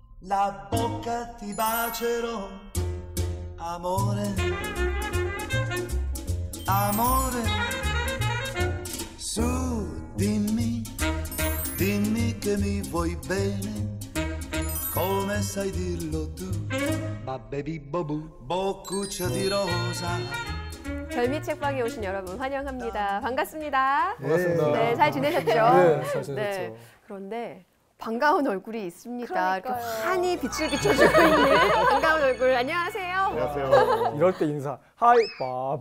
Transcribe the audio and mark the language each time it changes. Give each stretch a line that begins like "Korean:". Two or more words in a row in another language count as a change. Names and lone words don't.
Italian: la bocca ti bacerò, amore, amore, su dimmi, dimmi che mi vuoi bene, come sai dirlo tu, babbebi bobu, boccuccia di rosa.
Korean: 별미 책방에 오신 여러분 환영합니다. 반갑습니다. 반갑습니다. 네, 잘 지내셨죠? 네, 잘 지냈죠. 네, 그런데 반가운 얼굴이 있습니다. 이렇게 그러니까요. 환히 빛을 비춰주고 있는 반가운 얼굴. 안녕하세요. 안녕하세요. 이럴 때 인사. 하이 밥.